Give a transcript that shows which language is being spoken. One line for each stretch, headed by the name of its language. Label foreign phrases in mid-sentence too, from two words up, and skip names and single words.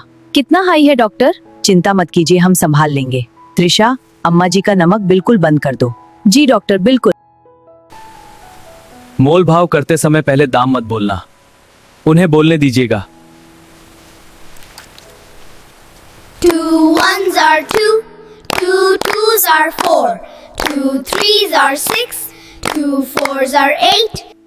Hindi: कितना हाई है डॉक्टर? चिंता मत कीजिए, हम संभाल लेंगे। त्रिशा, अम्मा जी का नमक बिल्कुल बंद कर दो। जी डॉक्टर, बिल्कुल। मोल भाव करते समय पहले दाम मत बोलना, उन्हें बोलने दीजिएगा।
English: 2 1s are 2, 2 2s are 4, 2 3s are 6, 2 4s are 8.